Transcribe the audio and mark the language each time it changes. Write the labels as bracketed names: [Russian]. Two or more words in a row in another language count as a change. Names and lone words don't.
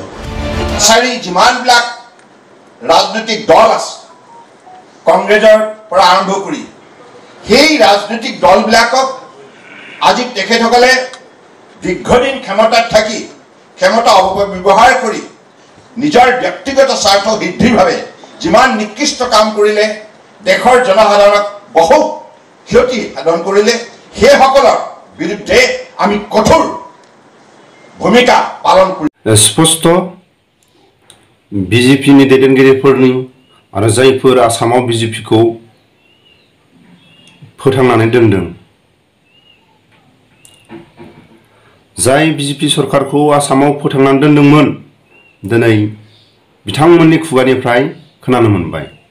[Assamese] চাৰি যিমানবিলাক ৰাজনৈতিক দল আছে কংগ্ৰেছৰ পৰা আৰম্ভ কৰি সেই ৰাজনৈতিক দলবিলাকক আজি তেখেতসকলে দীৰ্ঘদিন ক্ষমতাত থাকি ক্ষমতা অপব্যৱহাৰ কৰি নিজৰ ব্যক্তিগত স্বাৰ্থ সিদ্ধিৰ বাবে যিমান নিকৃষ্ট কাম কৰিলে দেশৰ জনসাধাৰণক বহু ক্ষতি সাধন কৰিলে সেইসকলৰ বিৰুদ্ধে আমি কঠোৰ ভূমিকা পালন কৰি [Bodo] स्पष्ट बिजेपिनि दैदेनगिरिफोरनि आरो जायफोर आसामाव बिजेपिखौ फोथांनानै दोनदों जाय बिजेपि सरकारखौ आसामाव फोथांनानै दोनदोंमोन दिनै बिथांमोननि खुगानिफ्राय खोनानो मोनबाय